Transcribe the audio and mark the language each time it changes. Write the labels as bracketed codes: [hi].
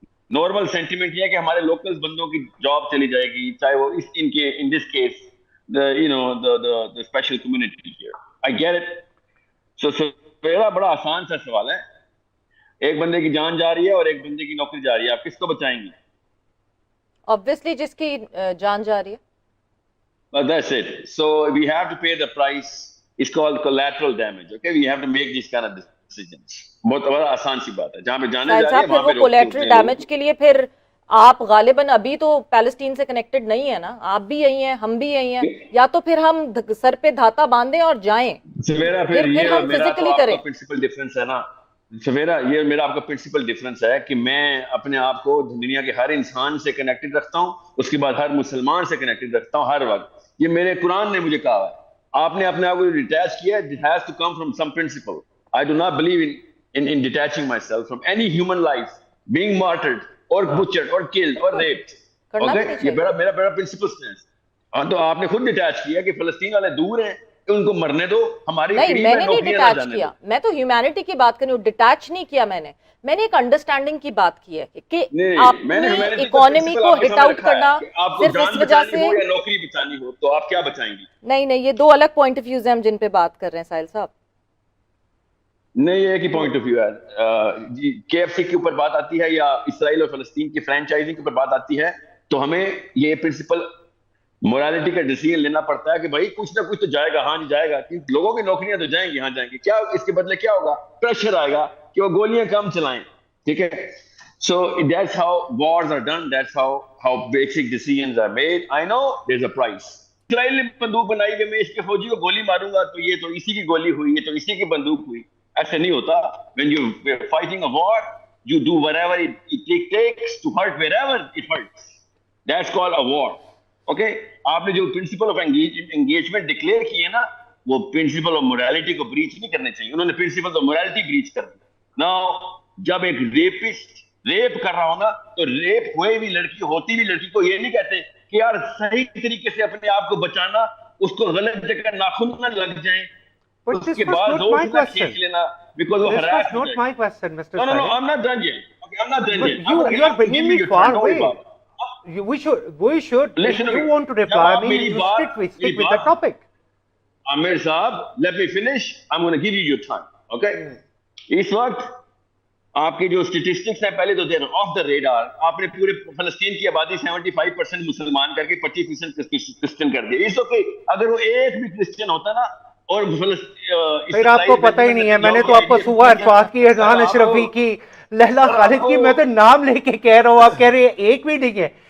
[ur] Normal sentiment یہ ہے کہ ہمارے لوکل بندوں کی جاب چلی جائے گی, چاہے وہ ان this case [en] the special community here. I get it. [ur] So سویرا بڑا آسان سا سوال ہے. ایک بندے کی جان جا رہی ہے اور ایک بندے کی نوکری جا رہی ہے, آپ کس کو بچائیں گے؟ obviously جس کی جان جا رہی ہے. [en] That's it. So we have to pay the price. It's called collateral damage. Okay, we have to make these kind of decisions. [ur] بہت بڑا آسان سی بات ہے. جہاں پہ جانے جا رہی ہے وہاں پہ کولیٹرل ڈیمیج کے لیے پھر آپ غالباً ابھی تو پیلسٹین سے کنیکٹڈ نہیں ہے نا, آپ بھی یہی ہیں, ہم بھی یہی ہیں, یا تو پھر ہم سر پہ دھاتا باندھیں اور جائیں, پھر ہم فزیکلی کریں. پرنسپل ڈفرنس ہے نا سویرا, یہ میرا آپ کا پرنسپل ڈفرنس ہے کہ میں اپنے آپ کو دنیا کے ہر انسان سے کنیکٹڈ رکھتا ہوں, اس کے بعد ہر مسلمان سے کنیکٹڈ رکھتا ہوں ہر وقت. یہ میرے قرآن نے مجھے کہا ہے. آپ نے اپنے آپ کو ڈیٹیچ کیا, [en] it has to come from some principle. I do not believe in detaching myself from any human life being martyred or butchered or killed or raped. [ur] Okay, یہ میرا پرنسپل سٹینس. ہاں تو آپ نے خود ڈیٹیچ کیا کہ فلسطین والے دور ہیں, ان کو مرنے دو, ہماری نہیں, میں نے نہیں ڈیٹیچ کیا, میں تو ہیومینٹی کی بات کر رہی ہوں, ڈیٹیچ نہیں کیا میں نے ایک انڈرسٹینڈنگ کی بات کی ہے کہ آپ نے اکانومی کو ہٹ آؤٹ کرنا صرف اس وجہ سے نوکری بچانی ہو تو آپ کیا بچائیں گی. نہیں, یہ دو الگ پوائنٹ آف ویوز ہیں ہم جن پہ بات کر رہے ہیں ساحل صاحب. نہیں, ایک ہی پوائنٹ آف ویو ہے. کے ایف سی کے اوپر بات آتی ہے یا اسرائیل اور فلسطین کی فرینچائزنگ کے اوپر بات آتی ہے تو ہمیں یہ پرنسپل مورالٹی کا ڈیسیژن لینا پڑتا ہے کہ بھائی کچھ نہ کچھ تو جائے گا. ہاں جی جائے گا, کیونکہ لوگوں کی نوکریاں تو جائیں گی, ہاں جائیں گی. کیا اس کے بدلے کیا ہوگا؟ پریشر آئے گا کہ وہ گولیاں کم چلائیں, ٹھیک ہے. [en] So that's how wars are done, that's how basic decisions are made. I know there's a price. [ur] اسرائیل نے بندوق بنائی کہ میں اس کے فوجی کو گولی ماروں گا تو یہ تو اسی کی گولی ہوئی, یہ تو اسی کی بندوق ہوئی. ایسا نہیں ہوتا. [en] When you're fighting a war, you do whatever it takes to hurt wherever it hurts. That's called a war. Okay? [ur] آپ نے جو پرنسپل آف انگیجمنٹ ڈکلیئر کی ہے نا, وہ پرنسپل آف موریلٹی کو بریچ نہیں کرنے چاہیے. انہوں نے پرنسپل آف موریلٹی بریچ کر دی. Now جب ایک ریپسٹ ریپ کر رہا ہو نا, تو ریپ ہوئے بھی لڑکی, ہوتی بھی لڑکی کو یہ نہیں کہتے کہ یار صحیح طریقے سے اپنے آپ کو بچانا, اس کو غلط جگہ ناخن نہ لگ جائیں, [en] But this was not my question. This was not my question, Mr. Sahil. No, I'm not done yet. Okay, I'm not done yet. You are bringing me far away. We should. Listen, if you want to reply me, you stick with the topic. Amir Saab, let me finish. I'm going to give you your time. Okay? [ur] اس وقت آپ کے جو statistics ہیں پہلے تو [en] They're off the radar. [ur] آپ نے پورے فلسطین کی آبادی 75% مسلمان کر کے 25% کرسچن کر دیا. اس اوکے, اگر وہ ایک بھی کرسچن ہوتا نا اور پھر آپ کو پتہ ہی نہیں ہے. میں نے تو آپ کو سوہا عرفات کی, اذان اشرفی کی, لہلا خالد کی, میں تو نام لے کے کہہ رہا ہوں, آپ کہہ رہے ہیں ایک بھی نہیں ہے.